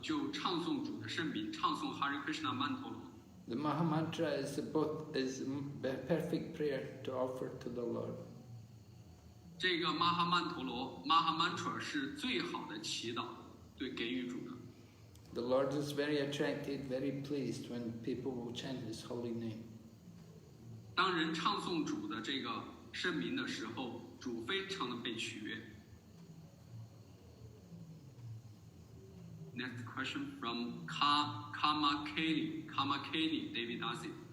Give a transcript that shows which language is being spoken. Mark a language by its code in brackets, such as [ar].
[zh] 就唱诵主的圣名，唱诵 Hare Krishna mantra。 [en] The Maha Mantra is a perfect prayer to offer to the Lord. [zh] 这个 Maha Mantra 是最好的祈祷，对给予主的。 [en] The Lord is very attracted, very pleased when people will chant His holy name. [zh] 当人唱诵主的这个圣名的时候，主非常的被取悦。 [en] Next question from Karma Kelly David Dasi.